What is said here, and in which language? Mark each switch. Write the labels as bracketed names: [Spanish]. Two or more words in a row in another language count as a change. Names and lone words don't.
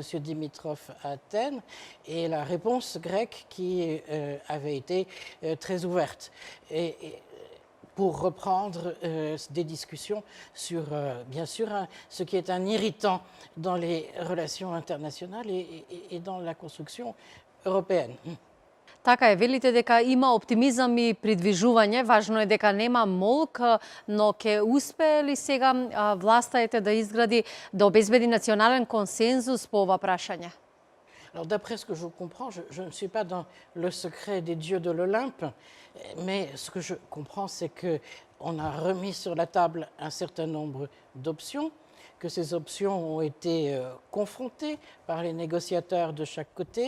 [French] Dimitrov à Athènes et la réponse grecque qui avait été très ouverte. Et pour reprendre des discussions sur, bien sûr, ce qui est un irritant dans les relations internationales et dans la construction européenne. [Macedonian] Така е, велите дека има оптимизам и придвижување, важно е дека нема молк, но ќе успее ли сега власта да изгради, да обезбеди национален консензус по ова прашање? [French] Alors, d'après ce que je comprends, je ne suis pas dans le secret des dieux de l'Olympe, mais ce que je comprends, c'est qu'on a remis sur la table un certain nombre d'options, que ces options ont été confrontées par les négociateurs de chaque côté.